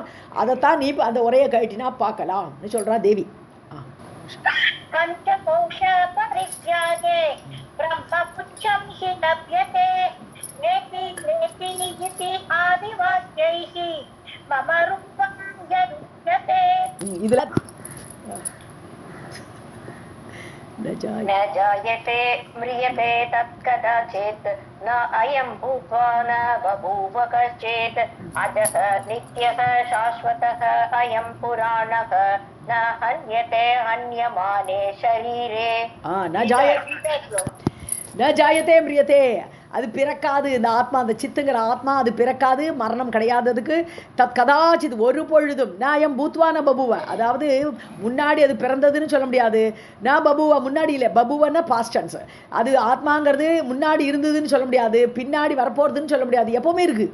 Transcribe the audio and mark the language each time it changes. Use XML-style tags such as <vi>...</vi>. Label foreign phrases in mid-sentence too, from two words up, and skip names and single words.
<ta>அதைத்தான் நீ அந்த உரையை கழட்டினா பார்க்கலாம்னு சொல்கிறா தேவி.</ta> <sa>पञ्चकोश परित्यागे ब्रह्मपुच्छं हि लभ्यते नेति नेति इति आदिवाक्यैः मम रूपं यदुच्यते.</sa> <ta>இதுல न</ta> <sa>जायते म्रियते तत्कदाचित् न अयं भूत्वा न बभूव कश्चित् अजः नित्यः शाश्वतः अयं पुराणः न हन्यते हन्यमाने शरीरे. न जायते म्रियते,</sa> <ta>அது பிறக்காது. இந்த ஆத்மா, அந்த சித்துங்கிற ஆத்மா அது பிறக்காது, மரணம் கிடையாததுக்கு.</ta> <sa>तत् कदाचित्,</sa> <ta>ஒரு பொழுதும்.</ta> <sa>नायं भूत्वा न बभूव,</sa> <ta>அதாவது முன்னாடி அது பிறந்ததுன்னு சொல்ல முடியாது. நான் பபுவ முன்னாடி இல்லை, பபுவன்னா</ta> <en>past tense.</en> <ta>அது ஆத்மாங்கிறது முன்னாடி இருந்ததுன்னு சொல்ல முடியாது, பின்னாடி வரப்போகிறதுன்னு சொல்ல முடியாது, எப்போவுமே இருக்குது.</ta>